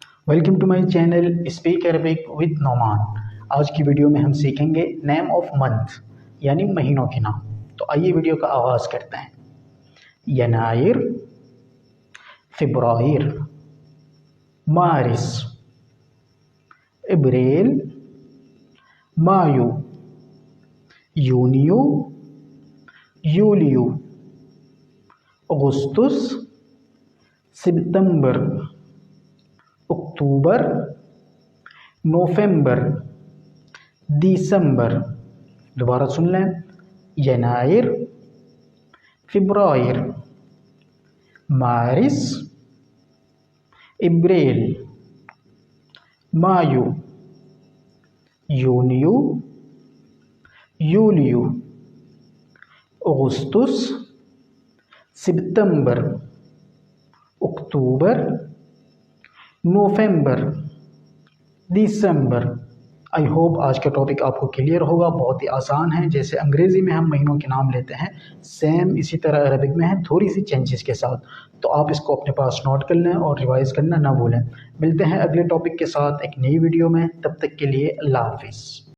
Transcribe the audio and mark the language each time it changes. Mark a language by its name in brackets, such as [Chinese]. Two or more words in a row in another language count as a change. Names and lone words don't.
[English] Welcome to my channel Speak Arabic with Nouman. [Urdu] آج کی ویڈیو میں ہم سیکھیں گے [English] name of month [Urdu] یعنی مہینوں کے نام۔ تو آئیے ویڈیو کا آغاز کرتے ہیں۔ [Arabic] ینائر، فبرائر، مارس، ابریل، مایو، یونیو، یولیو، اگستس، ستمبر، اکتوبر، نوفمبر، دسمبر۔ [Urdu] دوبارہ سن لیں، [Arabic] ینائر، فبرائر، مارس، ابریل، مایو، یونیو، یولیو، اگستس، ستمبر، اکتوبر، نوفمبر، دسمبر۔ [English] I hope [Urdu] آج کا ٹاپک آپ کو کلیئر ہوگا۔ بہت ہی آسان ہے، جیسے انگریزی میں ہم مہینوں کے نام لیتے ہیں سیم اسی طرح عربک میں ہے، تھوڑی سی چینجز کے ساتھ۔ تو آپ اس کو اپنے پاس نوٹ کر لیں اور ریوائز کرنا نہ بھولیں۔ ملتے ہیں اگلے ٹاپک کے ساتھ ایک نئی ویڈیو میں، تب تک کے لیے اللہ حافظ۔